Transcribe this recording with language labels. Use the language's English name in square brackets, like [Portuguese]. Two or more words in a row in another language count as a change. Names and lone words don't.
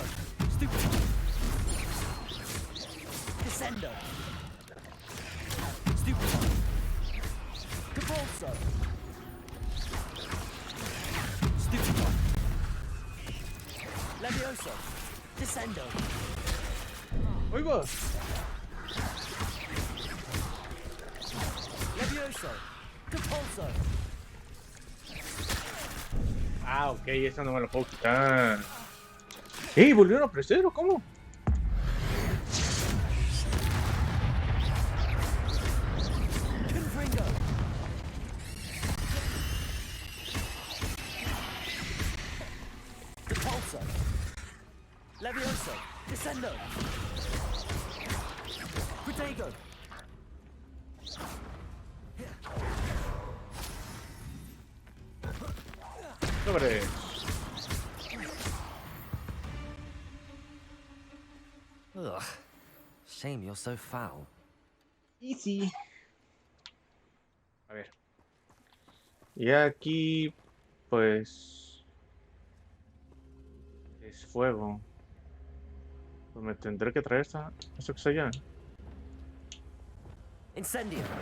[Spanish] Stupefy. Descendo. Stupefy. Depulso. Stupefy. Levioso. Descendo. ¡Ahí va! Levioso. Depulso. Ah, ok, esa no me la puedo quitar. ¡Ey! ¿Volvieron a aparecer o cómo? Confringo. Depulso. Levioso. Descendo. Protego. Sobre. Ugh. [English] Shame you're so foul. [Spanish] Easy. A ver. Y aquí, pues... es fuego. Pues me tendré que traer esa que está allá. Incendio.